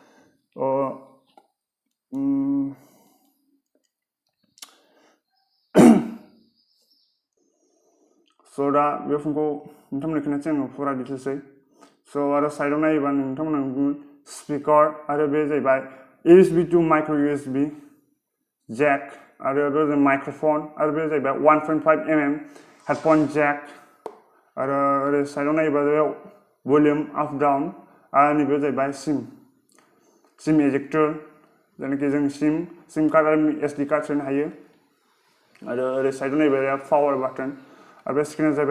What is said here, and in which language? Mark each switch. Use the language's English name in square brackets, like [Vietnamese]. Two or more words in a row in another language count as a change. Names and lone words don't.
[Bodo] so दा बे फनखौ नोंथांमोननो खोन्थानोसै आङो फुरा डिटेल्सै स' आरो साइडआव नायोबा नोंथांमोना स्पिकार आरो बे जाहैबाय [English] USB to micro USB jack [Bodo] आरो बे माइक्र'फन आरो बे जाहैबाय 1.5 mm [English] headphone jack [Bodo] आरो ओरै साइडआव नायोबा बेयाव [English] volume up down [Bodo] आरो नैबे जाहैबाय [English] SIM ejector [Bodo] जायनाखि जों सिम कार्ड आरो [English] SD card [Bodo] सोनो हायो आरो ओरै साइडआव नायोबा [English] power button [Bodo] आरो बे स्क्रिना जाहैबाय